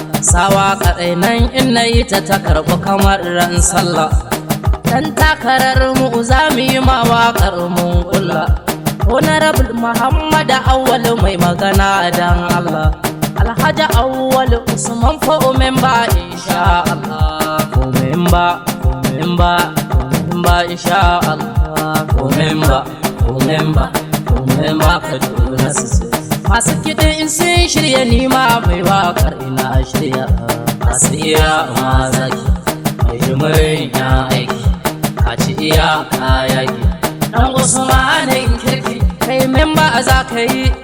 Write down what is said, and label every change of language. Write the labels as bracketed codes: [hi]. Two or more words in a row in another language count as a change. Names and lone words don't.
[ha] Sawa kaɗai nan in na yi ta, ta karɓi kamar ran sallah. Dan takarar mu za mu yi ma waƙar mun kulla. Honorable Muhammad Awwal mai magana dan Allah. Alhaji Awwal Usman fo memba [ar] insha Allah. [ha] Fo memba, fo memba, fo memba [ar] insha Allah. [ha] Fo memba, fo memba, fo memba Kaduna su ce. Masu kiɗi in sun shirya ni ma mai waƙar ina shirya. Masu iya ma zaki, mai jimirin ya aiki. Ka ci iya ka yaki. Dan Usmanin kirki, kai memba za ka yi.